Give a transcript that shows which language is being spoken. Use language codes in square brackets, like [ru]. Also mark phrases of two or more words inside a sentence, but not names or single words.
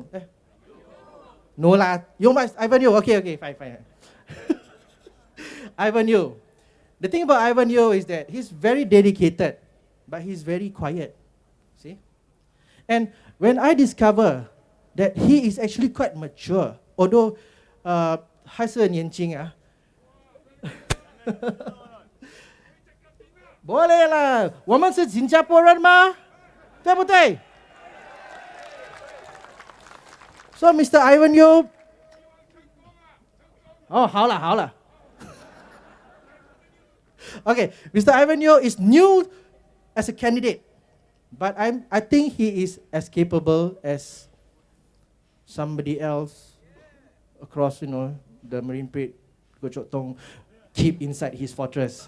[en] No lah. You must, Ivan Yo. Okay, fine. Ivan Yo. The thing about Ivan Yo is that he's very dedicated, but he's very quiet. See? And when I discover that he is actually quite mature, although [zh] 还是很年轻啊。 [ms] boleh lah， [zh] 我们是新加坡人吗？对不对？ [en] So Mr. Ivan Yo， 好了。Okay, Mr. Ivan Yo is new as a candidate, but I think he is as capable as somebody else across, the Marine Parade, Goh Chok Tong, keep inside his fortress.